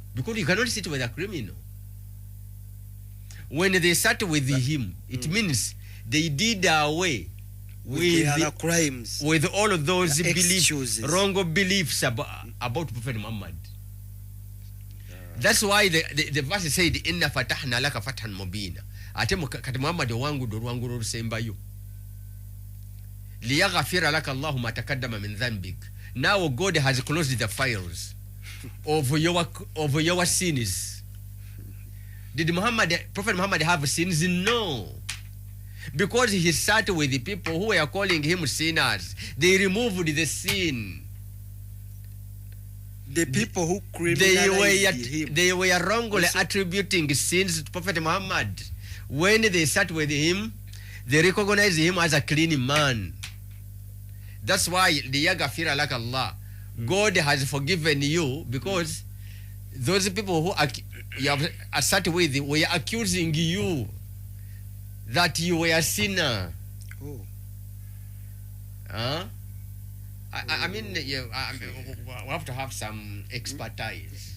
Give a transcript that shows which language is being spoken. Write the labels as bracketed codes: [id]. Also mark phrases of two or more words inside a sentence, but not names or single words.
[en] because you cannot sit with a criminal. When they sat with him, it means they did away With the with other crimes. with all of those The beliefs, excuses. wrong beliefs about Prophet Muhammad. That's why the verse said, [ar] "إنا فتحنا لك فتحا مبينا." Ate kati Muhammad wangu do rwangu rusembayo. لِيَغَفِرَ لَكَ اللَّهُ مَا تَقَدَّمَ مِنْ ذَنْبِكَ. [en] Now God has closed the files of your sins. Did Prophet Muhammad have sins? No. Because he sat with the people who were calling him sinners. They removed the sin. The people who criminalized him. They were wrongly attributing sins to Prophet Muhammad. When they sat with him, they recognized him as a clean man. That's why [ar] لِيَغَفِرَ لَكَ اللَّهُ. [en] God has forgiven you because those people who you have sat with were accusing you that you were a sinner. Oh. I mean, we have to have some expertise